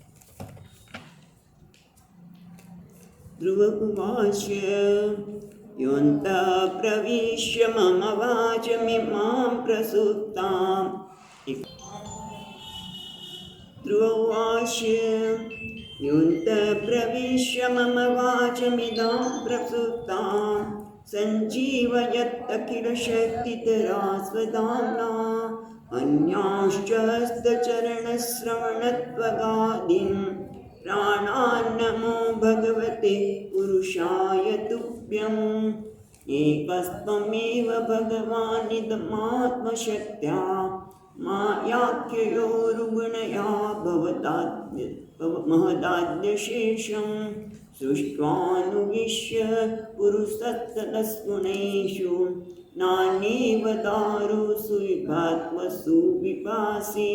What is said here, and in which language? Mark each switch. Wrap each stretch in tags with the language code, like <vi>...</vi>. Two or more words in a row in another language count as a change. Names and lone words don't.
<sa>ધ્રુવ ઉવાચ યોऽन्तः પ્રવિશ્ય મમ વાચમિમાં પ્રસુપ્તાં. ધ્રુવ ઉવાચ યોऽन्तः પ્રવિશ્ય મમ વાચમિદાં પ્રસુપ્તાં सञ्जीवयत्तखिलशक्तिधरा स्वधाम्ना अन्यांश्च हस्तचरणश्रवणत्वगादीन् प्राणान्नमो भगवते पुरुषाय तुभ्यम्. एकस्त्वमेव भगवानिदमात्मशक्त्या मायाख्ययोरुगुणया महदाद्यशेषं सृष्ट्वानुविश्य पुरुषस्तदस्गुणेषु नान्येव दारुषु विभात्मसु विपासि.</sa>